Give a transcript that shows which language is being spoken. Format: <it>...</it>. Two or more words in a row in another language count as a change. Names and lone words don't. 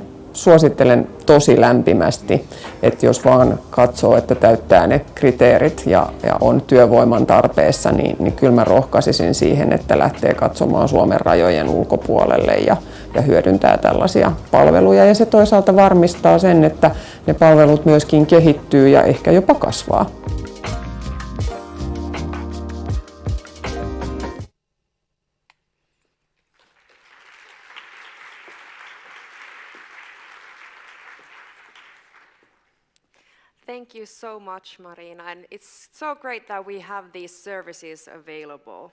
<fi>Suosittelen tosi lämpimästi, että jos vaan katsoo, että täyttää ne kriteerit ja on työvoiman tarpeessa, niin kyllä mä rohkaisisin siihen, että lähtee katsomaan Suomen rajojen ulkopuolelle ja hyödyntää tällaisia palveluja. Ja se toisaalta varmistaa sen, että ne palvelut myöskin kehittyy ja ehkä jopa kasvaa.</fi> <en>Thank you so much, Marina, and it's so great that we have these services available.</en>